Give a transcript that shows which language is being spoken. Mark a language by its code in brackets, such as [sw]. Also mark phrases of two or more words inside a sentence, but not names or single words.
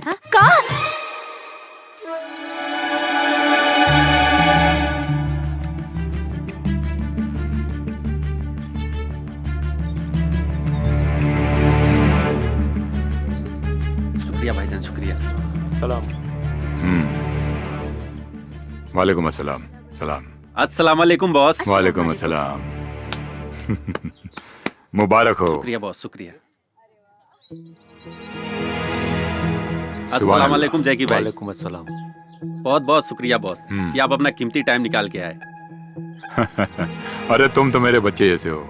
[hi] का? शुक्रिया भाईजान, शुक्रिया। सलाम। [ar] وعليكم السلام. सलाम। السلام عليكم बॉस। وعليكم السلام. [hi] मुबारक हो। शुक्रिया बॉस, शुक्रिया। [ar] السلام عليكم जैकी भाई। وعليكم السلام. [hi] बहुत बहुत शुक्रिया बॉस कि आप अपना कीमती टाइम निकाल के आए। अरे तुम तो मेरे बच्चे जैसे हो।